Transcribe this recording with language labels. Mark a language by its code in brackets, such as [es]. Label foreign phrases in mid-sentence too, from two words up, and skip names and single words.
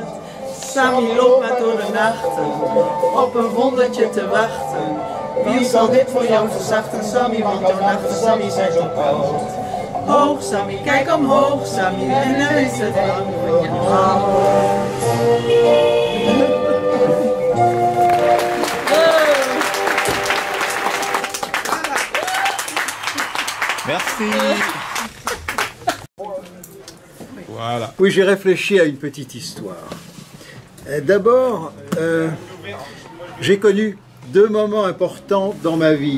[nl] Sammy loopt maar door de nachten, op een wondertje te wachten. Wie zal dit voor jou verzachten, Sammy, want jouw nachten, Sammy, zijn zo koud. Hoog Sammy, kijk omhoog Sammy, en dan is het lang van je hart. [fr] Merci. Voilà. Oui, j'ai réfléchi à une petite histoire. D'abord, j'ai connu deux moments importants dans ma vie.